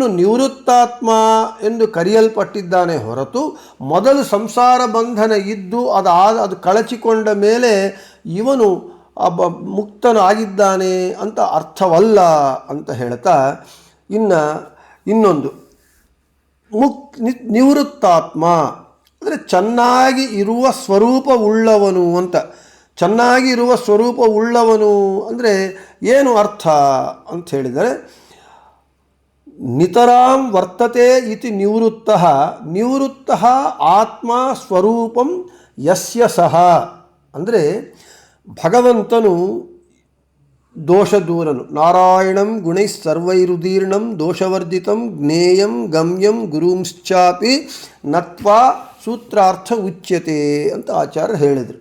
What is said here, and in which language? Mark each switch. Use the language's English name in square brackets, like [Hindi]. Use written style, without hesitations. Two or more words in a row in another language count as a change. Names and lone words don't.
[Kannada] ನಿವೃತ್ತಾತ್ಮ ಎಂದು ಕರೆಯಲ್ಪಟ್ಟಿದ್ದಾನೆ ಹೊರತು ಮೊದಲು ಸಂಸಾರ ಬಂಧನ ಇದ್ದು ಅದು ಕಳಚಿಕೊಂಡ ಮೇಲೆ ಇವನು ಮುಕ್ತನಾಗಿದ್ದಾನೆ ಅಂತ ಅರ್ಥವಲ್ಲ ಅಂತ ಹೇಳ್ತಾ, ಇನ್ನೊಂದು ನಿವೃತ್ತಾತ್ಮ ಅಂದರೆ ಚೆನ್ನಾಗಿ ಇರುವ ಸ್ವರೂಪವುಳ್ಳವನು ಅಂತ. ಚೆನ್ನಾಗಿ ಇರುವ ಸ್ವರೂಪವುಳ್ಳವನು ಅಂದರೆ ಏನು ಅರ್ಥ ಅಂತ ಹೇಳಿದರೆ, [Sanskrit] ನಿತರಾಂ ವರ್ತತೆ ಇತಿ ನಿವೃತ್ತಃ ನಿವೃತ್ತಃ ಆತ್ಮ ಸ್ವರೂಪಂ ಯಸ್ಯ ಸಹ. [Kannada] ಅಂದರೆ ಭಗವಂತನು ದೋಷದೂರನು. [Sanskrit] ನಾರಾಯಣಂ ಗುಣೈಃ ಸರ್ವೈರುದೀರ್ಣಂ ದೋಷವರ್ಜಿತಂ ಜ್ಞೇಯಂ ಗಮ್ಯಂ ಗುರುಂಶ್ಚಾಪಿ ನತ್ವಾ ಸೂತ್ರಾರ್ಥ ಉಚ್ಯತೆ [Kannada] ಅಂತ ಆಚಾರ್ಯರು ಹೇಳಿದರು.